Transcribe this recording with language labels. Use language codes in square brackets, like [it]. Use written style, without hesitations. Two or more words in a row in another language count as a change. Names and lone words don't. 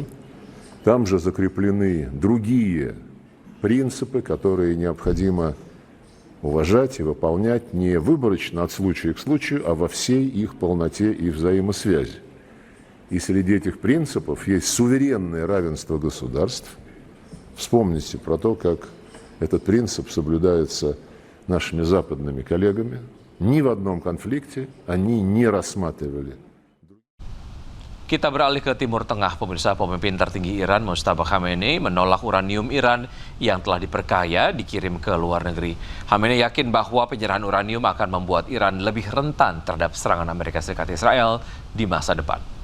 [ru] Там же закреплены другие принципы, которые необходимо уважать и выполнять не выборочно от случая к случаю, а во всей их полноте и взаимосвязи. И среди этих принципов есть суверенное равенство государств. Вспомните про то, как этот принцип соблюдается нашими западными коллегами. Ни в одном конфликте они не рассматривали. [id] Kita beralih ke Timur Tengah, pemirsa. Pemimpin tertinggi Iran, Mojtaba Khamenei, menolak uranium Iran yang telah diperkaya dikirim ke luar negeri. Khamenei yakin bahwa penyerahan uranium akan membuat Iran lebih rentan terhadap serangan Amerika Serikat Israel di masa depan.